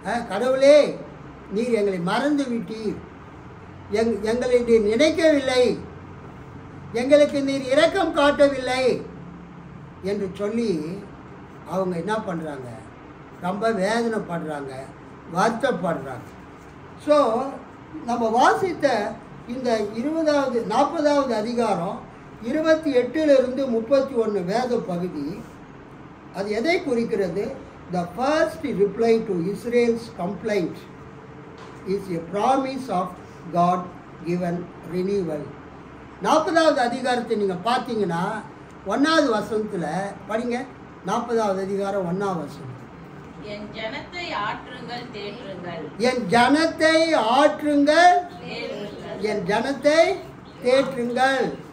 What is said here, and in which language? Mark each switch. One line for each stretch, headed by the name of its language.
Tamil: கடவுளே, நீர் எங்களை மறந்து விட்டீர், எங்களை நீர் நினைக்கவில்லை, எங்களுக்கு நீர் இரக்கம் காட்டவில்லை என்று சொல்லி அவங்க என்ன பண்ணுறாங்க? ரொம்ப வேதனைப்படுறாங்க, வருத்தப்படுறாங்க. ஸோ நம்ம வாசித்த இந்த 40வது அதிகாரம் 28 - 31 வேத பகுதி அது எதை குறிக்கிறது?
English: The first reply to Israel's complaint is a promise of God given renewal.
Tamil: 40வது அதிகாரத்தை நீங்கள் பார்த்தீங்கன்னா 1வது வசனத்தில் படிங்க. 40வது அதிகாரம் 1ஆம் வசனம். என் ஜனத்தை ஆற்றுங்கள் தேற்றுங்கள், என் ஜனத்தை ஆற்றுங்கள், என் ஜனத்தை தேற்றுங்கள்.